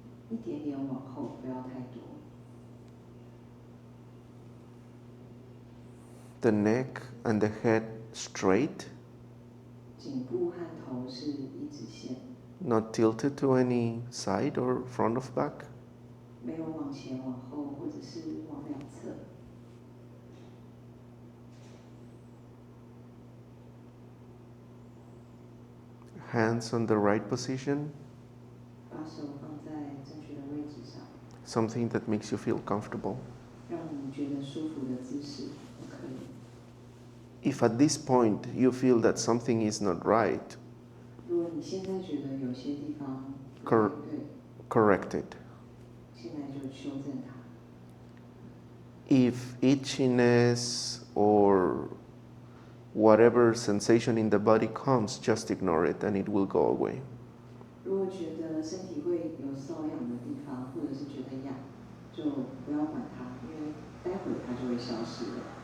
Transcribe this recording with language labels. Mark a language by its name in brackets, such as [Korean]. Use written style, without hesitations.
[Chinese] 一点点往后，不要太多。 [English] The neck and the head straight, [Chinese] 颈部和头是一直线， [English] not tilted to any side or front of back. [Chinese] 没有往前往后，或者是往两侧。 [English] Hands on the right position, [Chinese] 把手放在正确的位置上， [English] something that makes you feel comfortable. [Chinese] 让你觉得舒服的姿势都可以。 [English] If at this point you feel that something is not right, [Chinese] 如果你现在觉得有些地方不 [English] Cor- [Chinese] 对， [English] correct it. [Chinese] 现在就修正它。 [English] If itchiness or whatever sensation in the body comes, just ignore it and it will go away. [Chinese] 如果觉得身体会有瘙痒的地方，或者是觉得痒，就不要管它，因为待会它就会消失了。